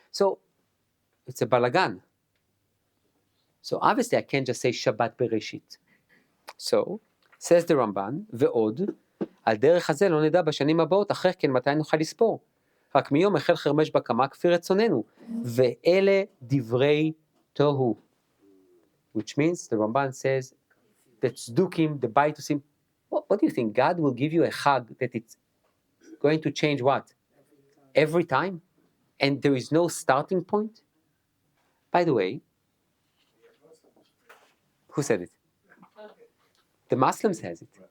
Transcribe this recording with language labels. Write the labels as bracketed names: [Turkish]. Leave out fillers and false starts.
[English] So it's a balagan. So obviously I can't just say Shabbat Bereshit. So, says the Ramban, [Hebrew] ועוד, על דרך הזה לא נדע בשנים הבאות, אחר כן מתי נוכל לספור. רק מיום החל חרמש בקמה כפי רצוננו. ואלה דברי תוהו. [English] Which means, the Ramban says, the tzdukim, the baitusim, what do you think? God will give you a chag that it's going to change what? Every time? And there is no starting point? By the way, who said it? The Muslims has it.